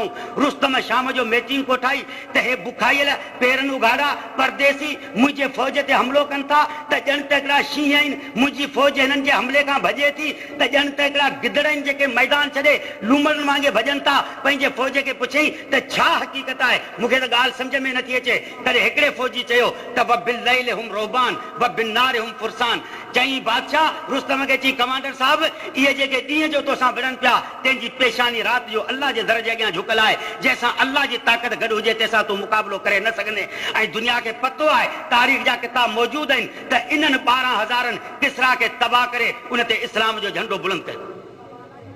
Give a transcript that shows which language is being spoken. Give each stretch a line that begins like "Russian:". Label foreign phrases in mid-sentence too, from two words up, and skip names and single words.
Sindhi: रुस्तम शाम जो मीटिंग कोठाई त हे बुखाइल पेरनि उघाड़ा परदेसी मुंहिंजे फौज ते हमिलो कनि था त ॼण त हिकिड़ा शींहं आहिनि, मुंहिंजी फौज हिननि जे हमले खां भॼे थी त ॼण त हिकिड़ा गिदड़ आहिनि जेके मैदान छॾे लूमड़नि वांगुरु भॼनि था। पंहिंजे फौज खे पुछई त छा हक़ीक़त आहे, मूंखे त ॻाल्हि सम्झ में नथी अचे। तॾहिं हिकिड़े फौजी चयो त
Arabic: بالليل هم رهبان و بالنهار هم فرسان.
Sindhi: चई बादशाह रुस्तम खे, चई कमांडर साहब इहे जेके ॾींहं जो तोसां विढ़नि पिया तंहिंजी पेशानी राति जो अल्लाह जे दर जे अॻियां झुकल आहे, जंहिंसां अल्लाह जी ताक़त गॾु हुजे तंहिंसां तूं मुक़ाबिलो करे न सघंदे। ऐं दुनिया खे पतो आहे, तारीख़ जा किताब मौजूदु आहिनि त इन्हनि 12,000 किसरा खे तबाह करे उन ते इस्लाम जो झंडो बुलंद कयो।